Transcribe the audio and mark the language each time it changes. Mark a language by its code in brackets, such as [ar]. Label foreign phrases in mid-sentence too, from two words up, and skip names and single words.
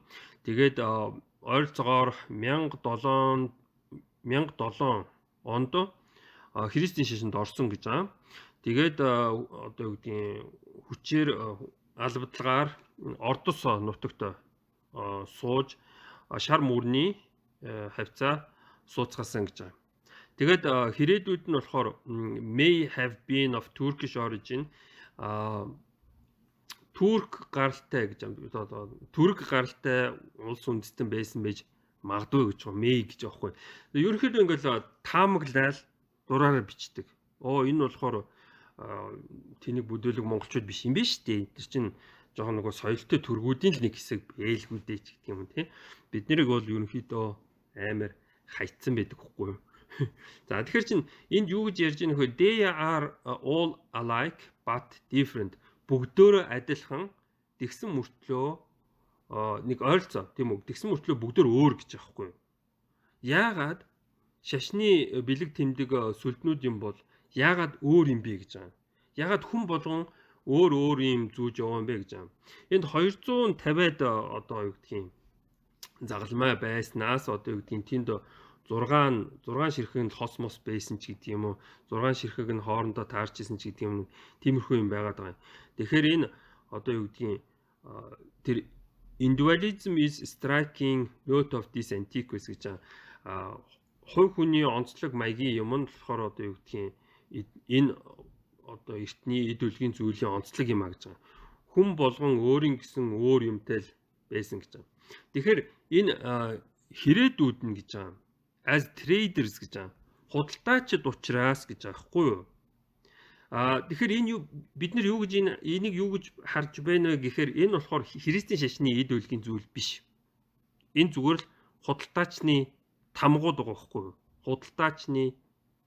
[mn] Тэгээд ойролцоогоор 1007 онд Христийн шашинд орсон гэж байгаа. Тэгээд одоо юу гэдгийг хүчээр албадлагаар Ордос нутагт сууж шар мөрний хавцаа сууцгаасан гэж байгаа. Тэгээд хэрээдүүд нь болохоор [en] may have been of Turkish origin [mn] Турк гаралтай гэж байна. Турк гаралтай улс үндэстэн байсан байж магадгүй гэж байна. May гэж аахгүй. Ерөнхийдөө ингээл таамаглал дураараа бичдэг. Энэ болохоор тэнийг бүдүүлэг монголчууд биш юм биш үү? Тэр чинь жоохон нөгөө соёлтой төргүүдийн л нэг хэсэг ээлгүүдээ ч гэдэг юм тий. Бид нарыг бол ерөнхийдөө амар хайцсан байдаг хгүй юу? За тэгэхээр чин энд юу гэж ярьж байгаа нөхөө [en] they are all alike but different. [mn] Бүгдөө адилхан тэгсэн мөртлөө нэг ойролцоо тийм үү? Тэгсэн мөртлөө бүгдөө өөр гэж аахгүй юу? Яагаад шашны бэлэг тэмдэг сүлднүүд юм бол яагаад өөр юм бэ гэж байгаа. Яагаад хүн болгон өөр юм зүүж яваа юм бэ гэж байгаа. Энд 250-аад одоо юу гэдгийг загалмай байснаас одоо юу гэдгийг тэнд 6 ширхэг нь хосмос байсан ч гэдэг юм уу. 6 ширхэг нь хоорондоо таарч исэн ч гэдэг юм. Тиймэрхүү юм байгаад байгаа. Тэгэхээр энэ одоо юу гэдгийг тэр [en] individualism is striking note of this antiquity [mn] гэж байгаа. Хувь хүний онцлог маягийн юм нь болохоор одоо юу гэдгийг энэ одоо эртний эд үлгийн зүйлийн онцлог юм а гэж байгаа. Хүн болгон өөрийн гэсэн өөр юмтай л байсан гэж байгаа. Тэгэхээр энэ хэрээдүүд нь гэж байгаа. [en] As traders [mn] гэж байгаа. Худалдаачид учраас гэж байгаа хгүй юу? Тэгэхээр энэ бид нар юу гэж энийг юу гэж харж байна вэ гэхээр энэ болохоор Христийн шашны эд үлгийн зүйл биш. Энэ зүгээр л худалдаачны тамгууд байгаа хгүй юу?